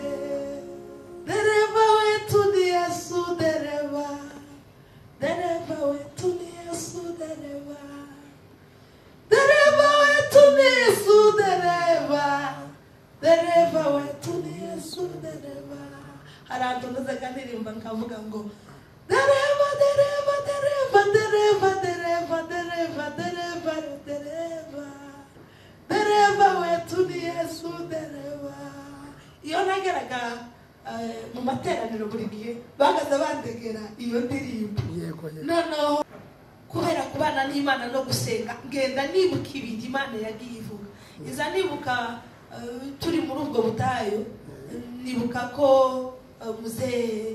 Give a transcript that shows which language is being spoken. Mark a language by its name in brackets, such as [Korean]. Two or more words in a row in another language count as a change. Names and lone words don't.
[Swahili] Dereva wetu ni Yesu, dereva. Dereva wetu ni Yesu, dereva. Dereva wetu ni Yesu, dereva. Dereva wetu ni Yesu, dereva. [Kinyarwanda] Harantu ndazaganirimba nkavuga ngo [Swahili] dereva, dereva, dereva, dereva, [Kinyarwanda] dereva, dereva, dereva, dereva. [Swahili] Dereva wetu ni Yesu, dereva. [Kinyarwanda] Iyo nageraga mu materaniro buri gihe bagaza bandegera iyo ndirimbo. Noneho kubera kubana n'Imana no gusenga ngenda nibuka ibintu Imana yagiye ivuga. Iza nibuka turi muri ubwo butayo, nibuka ko muze